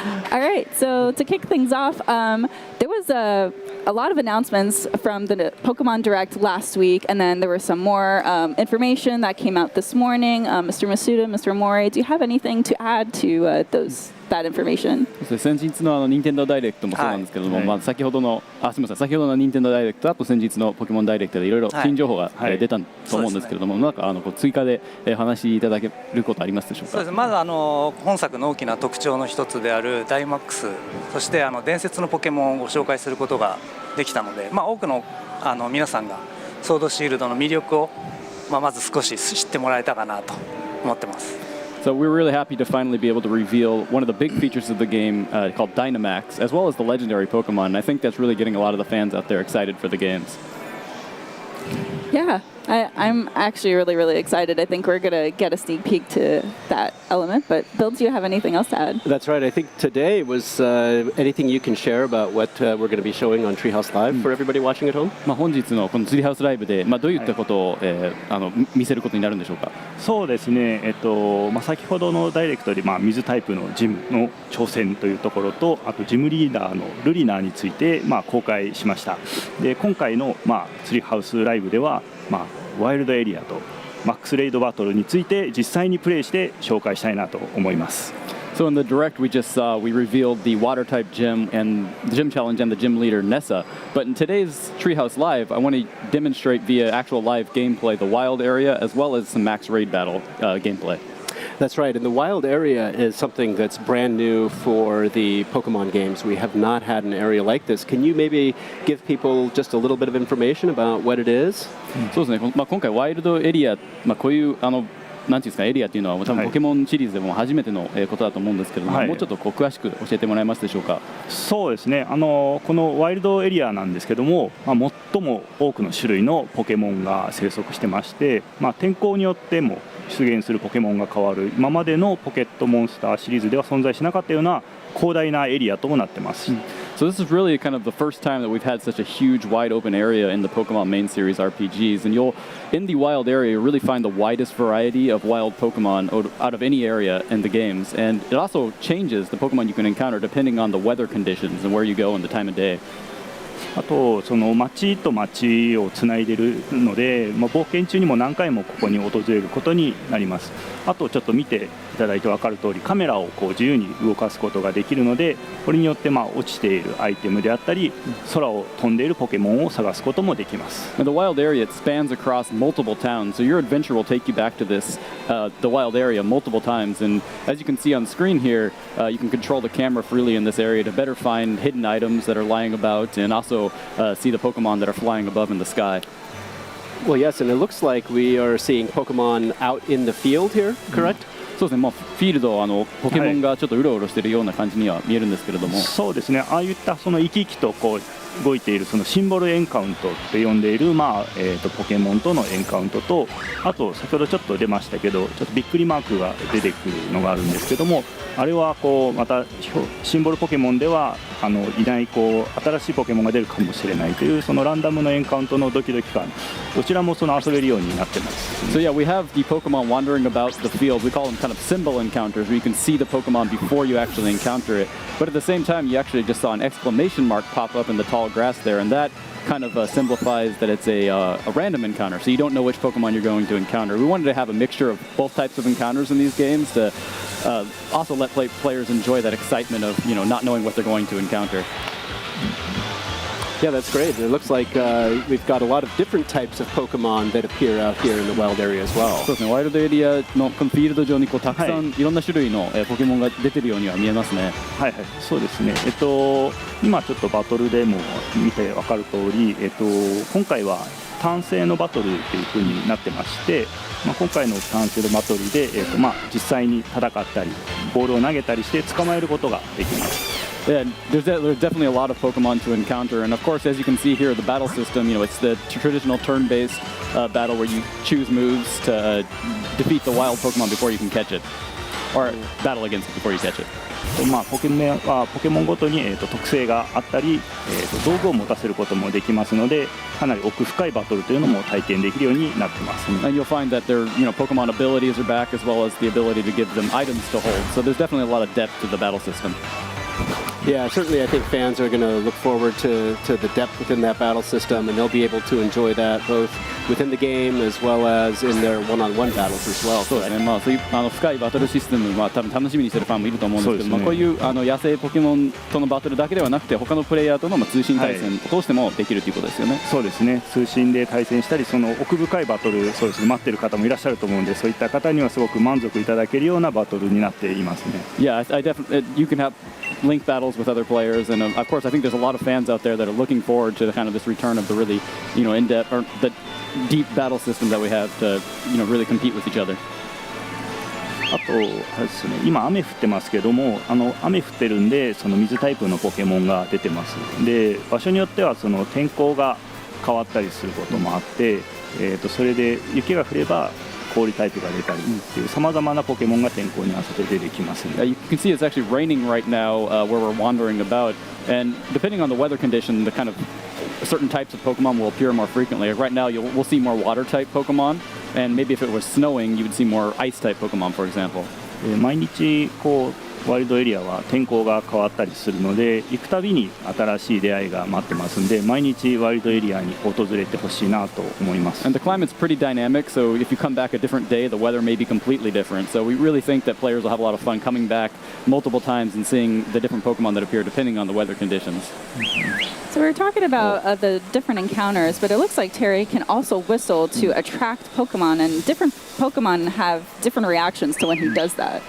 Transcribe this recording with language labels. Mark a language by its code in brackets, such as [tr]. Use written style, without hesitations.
[en] All right, so to kick things off, there was a lot of announcements from the Pokemon Direct last week, and then there was some more information that came out this morning. Mr. Masuda, Mr. Amori, do you have anything to add to that information? [ja] 先日の任天堂ダイレクトもそうなんですけれども、先ほどの任天堂ダイレクトあと先日のポケモンダイレクトでいろいろ新情報が出たと思うんですけれども、なんか追加で話しいただけることありますでしょうか。そうです。まず本作の大きな特徴の一つであるダイマックス、そして伝説のポケモンをご紹介することができたので、多くの皆さんがソードシールドの魅力をまず少し知ってもらえたかなと思ってます。 [en] So we're really happy to finally be able to reveal one of the big features of the game called Dynamax, as well as the legendary Pokemon. And I think that's really getting a lot of the fans out there excited for the games. Yeah, I'm actually really, really excited. I think we're going to get a sneak peek to that element. But Bill, do you have anything else to add? That's right. I think today was anything you can share about what we're going to be showing on Treehouse Live for everybody watching at home? [ja] 本日のこのツリーハウスライブでどういったことを見せることになるんでしょうか。そうですね。先ほどのダイレクトで水タイプのジムの挑戦というところと、あとジムリーダーのルリナーについて公開しました。で今回のツリーハウスライブではワイルドエリアとマックスレイドバトルについて実際にプレイして紹介したいなと思います。 [en] So in the direct we just saw, we revealed the water type gym and the gym challenge and the gym leader Nessa. But in today's Treehouse Live, I want to demonstrate via actual live gameplay the wild area as well as some max raid battle gameplay. That's right, and the wild area is something that's brand new for the Pokemon games. We have not had an area like this. Can you maybe give people just a little bit of information about what it is? [ja] そうですね。今回ワイルドエリア、こういうなんていうんですかエリアっていうのは多分ポケモンシリーズでも初めてのことだと思うんですけれども、もうちょっと詳しく教えてもらえますでしょうか。そうですね。このワイルドエリアなんですけども、最も多くの種類のポケモンが生息してまして、天候によっても出現するポケモンが変わる今までのポケットモンスターシリーズでは存在しなかったような広大なエリアともなってます。 [en] So this is really kind of the first time that we've had such a huge, wide open area in the Pokemon main series RPGs, and in the wild area, you'll really find the widest variety of wild Pokemon out of any area in the games, and it also changes the Pokemon you can encounter depending on the weather conditions and where you go and the time of day. [ja] あとその街と街をつないでいるので、冒険中にも何回もここに訪れることになります。あとちょっと見ていただいて分かる通り、カメラを自由に動かすことができるので、これによって落ちているアイテムであったり、空を飛んでいるポケモンを探すこともできます。 [en] The wild area, it spans across multiple towns, so your adventure will take you back to this the wild area multiple times. And as you can see on screen here, you can control the camera freely in this area to better find hidden items that are lying about, and also see the Pokemon that are flying above in the sky. Well, yes, and it looks like we are seeing Pokemon out in the field here, correct? [ja] そうですね。フィールドポケモンがちょっとうろうろしているような感じには見えるんですけれども、そうですね。ああいったその生き生きと動いているそのシンボルエンカウントって呼んでいるポケモンとのエンカウントと、あと先ほどちょっと出ましたけど、ちょっとびっくりマークが出てくるのがあるんですけども、あれはまたシンボルポケモンではいない新しいポケモンが出るかもしれないというそのランダムのエンカウントのドキドキ感、どちらも遊べるようになってます。 [en] So yeah, we have the Pokemon wandering about the field. We call them kind of symbol encounters, where you can see the Pokemon before you actually encounter it. But at the same time, you actually just saw an exclamation mark pop up in the tall grass there, and that kind of simplifies that it's a random encounter, so you don't know which Pokemon you're going to encounter. We wanted to have a mixture of both types of encounters in these games to also let players enjoy that excitement of not knowing what they're going to encounter. Yeah, that's great. It looks like we've got a lot of different types of Pokemon that appear out here in the wild area as well. [ja] そうですね。ワイルドエリアのこのフィールド上にたくさんいろんな種類のポケモンが出てるようには見えますね。はいはい、そうですね。今ちょっとバトルでも見て分かる通り、今回は単性のバトルという風になってまして、今回の単性のバトルで、実際に戦ったりボールを投げたりして捕まえることができます。 [en] Yeah, there's definitely a lot of Pokemon to encounter, and of course, as you can see here, the battle system, it's the traditional turn-based battle where you choose moves to defeat the wild Pokemon before you can catch it, or battle against it before you catch it. [ja] ポケモンごとに、特性があったり、道具を持たせることもできますので、かなり奥深いバトルというのも体験できるようになってます。 [en] And you'll find that their Pokemon abilities are back, as well as the ability to give them items to hold. So there's definitely a lot of depth to the battle system. Yeah, certainly I think fans are going to look forward to the depth within that battle system, and they'll be able to enjoy that both within the game as well as in their one-on-one battles as well. [ja] そうですね、そういう深いバトルシステムは多分楽しみにしてるファンもいると思うんですけど、こういう野生ポケモンとのバトルだけではなくて、他のプレイヤーとの通信対戦を通してもできるということですよね。そうですね、通信で対戦したり、その奥深いバトル、そうですね、待ってる方もいらっしゃると思うんで、そういった方にはすごく満足いただけるようなバトルになっていますね。 [en] Yeah, I definitely you can have link battles with other players, and of course I think there's a lot of fans out there that are looking forward to kind of this return of the really in-depth or the deep battle system that we have to really compete with each other. [ja] あとあれですね、今雨降ってますけども、雨降ってるんでその水タイプのポケモンが出てます。で、場所によってはその天候が変わったりすることもあって、それで雪が降れば氷タイプが出たりっていう様々なポケモンが天候に合わせて出てきますね。 [en] You can see it's actually raining right now where we're wandering about, and depending on the weather condition, the kind of certain types of Pokemon will appear more frequently. Right now, we'll see more water-type Pokemon, and maybe if it was snowing, you would see more ice-type Pokemon, for example. [ja] 毎日ワイルドエリアは天候が変わったりするので、行くたびに新しい出会いが待ってますんで、毎日ワイルドエリアに訪れてほしいなと思います。 [en] And the climate's pretty dynamic, so if you come back a different day, the weather may be completely different. So we really think that players will have a lot of fun coming back multiple times and seeing the different Pokemon that appear depending on the weather conditions. So we were talking about the different encounters, but it looks like Terry can also whistle to attract Pokemon, and different Pokemon have different reactions to when he does that.